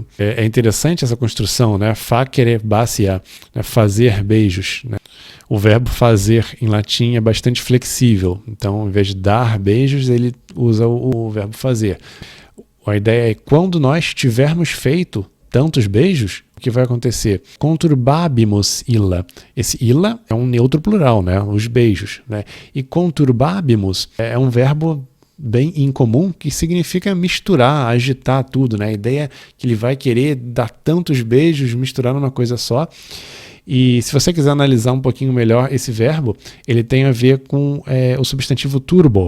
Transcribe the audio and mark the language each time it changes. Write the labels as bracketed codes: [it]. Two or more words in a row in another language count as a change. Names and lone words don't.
[pt] É interessante essa construção, né, [la] facere bacia, [pt] né, fazer beijos, né. O verbo fazer em latim é bastante flexível, então ao invés de dar beijos, ele usa o verbo fazer. A ideia é quando nós tivermos feito tantos beijos, o que vai acontecer? [la] Conturbabimus illa. [pt] Esse illa é um neutro plural, né? Os beijos, né? E conturbabimus é um verbo bem incomum que significa misturar, agitar tudo, né? A ideia é que ele vai querer dar tantos beijos, misturar numa coisa só. E se você quiser analisar um pouquinho melhor esse verbo, ele tem a ver com o substantivo turbo.